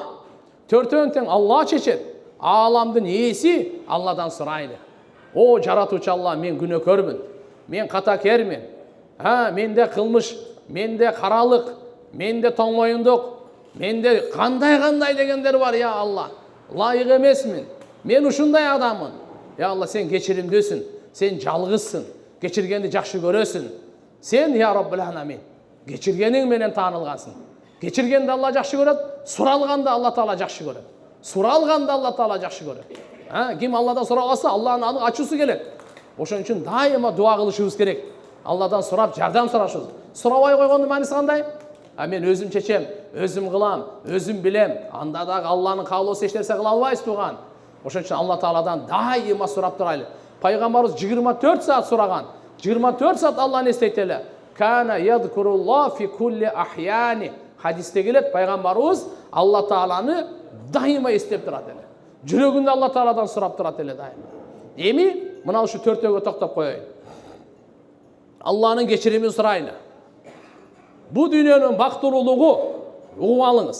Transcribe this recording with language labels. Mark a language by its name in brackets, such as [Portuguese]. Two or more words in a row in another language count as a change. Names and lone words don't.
[Kyrgyz] Төртөөнүн тең Алла чечет. Ааламдын ээси Алладан сурайлы. О жаратуучу Алла, мен күнөөкөрмүн. Мен катакермин. Менде кылмыш, менде каралык, менде тоңмоюндук, менде кандай дегендер бар, я Алла. Лайык эмесмин. Мен ушундай адаммын. Я Алла, сен кечиримдүүсүн. Сен жалгызсың. Кечиргенди жакшы көрөсүң. Сен, я [Arabic] رب العالمين, [Kyrgyz] кечиргениң менен таанылгансың. Кечиргенди Алла жакшы көрөт, суралганды Алла Таала жакшы көрөт. Суралганды Алла Таала жакшы көрөт. Ким Алладан сурабаса, Алланын ачуусу келет. Ошон үчүн дайыма дуа кылышыбыз керек. Алладан сурап, жардам сурашыбыз. Сурабай койгондун мааниси кандай? Мен өзүм чечем, өзүм кылам, өзүм билем. Анда дагы Алланын каалоосу эч нерсе кыла албайбыз тууган. Ошон үчүн Алла Тааладан дайыма сурап турайлы. Пайгамбарыбыз 24 саат сураган. 24 саат Алланы эстейт эле. [Arabic] كان يذكر الله في كل أحيانه. [Kyrgyz] Хадисте келет, пайгамбарыбыз Алла Тааланы дайыма эстеп турат эле. Жүрөгүндө Алла Тааладан сурап турат эле дайыма. Эми мына ушу төртөөгө токтоп коеюн. Алланын кечиримин сурайлы. Бу дүйнөнүн бактылуулугу угуп алыңыз.